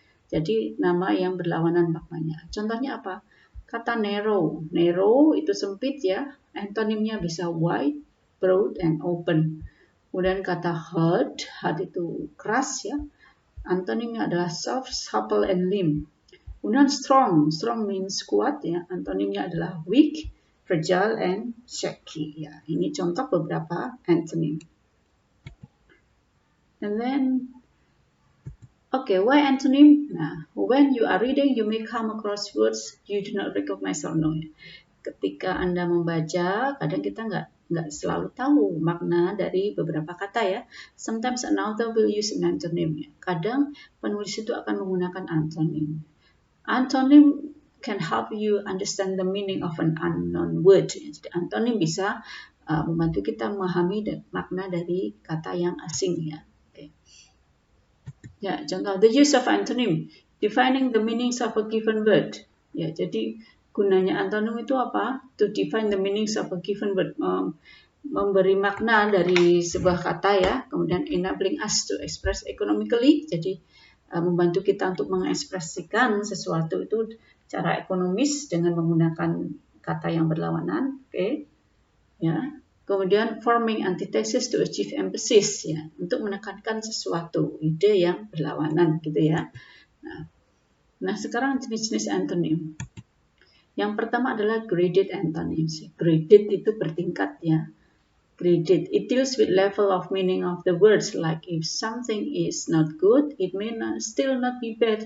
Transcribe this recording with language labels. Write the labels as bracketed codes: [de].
[id] Jadi nama yang berlawanan maknanya. Contohnya apa? Kata narrow. Narrow itu sempit ya. Antonimnya bisa wide, broad, and open. Kemudian kata hard. Hard itu keras ya. Antonimnya adalah soft, supple, and limp. Kemudian strong. Strong means kuat ya. Antonimnya adalah weak, fragile, and shaky. Ya, ini contoh beberapa antonym. [en] And then okay, why antonym? Nah, when you are reading, you may come across words you do not recognize or know. [id] Ketika Anda membaca, kadang kita nggak selalu tahu makna dari beberapa kata ya. [en] Sometimes an author will use an antonym. [id] Kadang penulis itu akan menggunakan antonym. [en] Antonym can help you understand the meaning of an unknown word. [id] Jadi antonym bisa membantu kita memahami makna dari kata yang asing ya. [en] Okay. [id] Ya, contoh [en] the use of antonym, defining the meanings of a given word. [id] Ya, jadi gunanya antonym itu apa? [en] To define the meanings of a given word, [id] memberi makna dari sebuah kata ya. Kemudian [en] enabling us to express economically, [id] jadi membantu kita untuk mengekspresikan sesuatu itu secara ekonomis dengan menggunakan kata yang berlawanan. Oke, ya. Kemudian [en] forming antithesis to achieve emphasis [id] ya, untuk menekankan sesuatu ide yang berlawanan gitu ya. Nah sekarang jenis-jenis antonym. Yang pertama adalah graded antonyms. Graded itu bertingkat ya. [en] Graded, it deals with level of meaning of the words. Like if something is not good, it may still not be bad.